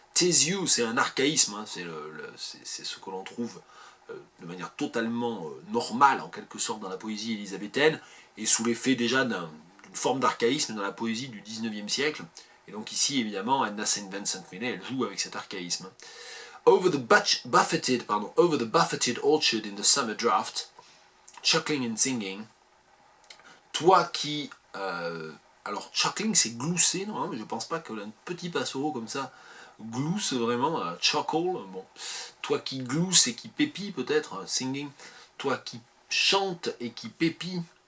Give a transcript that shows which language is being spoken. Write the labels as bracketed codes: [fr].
[en] 'Tis you, [fr] c'est un archaïsme, hein, c'est ce que l'on trouve de manière totalement normale, en quelque sorte, dans la poésie élisabéthaine, et sous l'effet déjà d'une forme d'archaïsme dans la poésie du 19e siècle. Et donc ici, évidemment, Edna St. Vincent Millay, elle joue avec cet archaïsme. [en] Over the buffeted orchard in the summer draught, chuckling and singing. [fr] Toi qui... alors, chuckling, c'est glousser, non, mais je pense pas qu'un petit passereau comme ça glousse vraiment, chuckle, bon. Toi qui glousse et qui pépie peut-être, singing. Toi qui chante et qui pépie.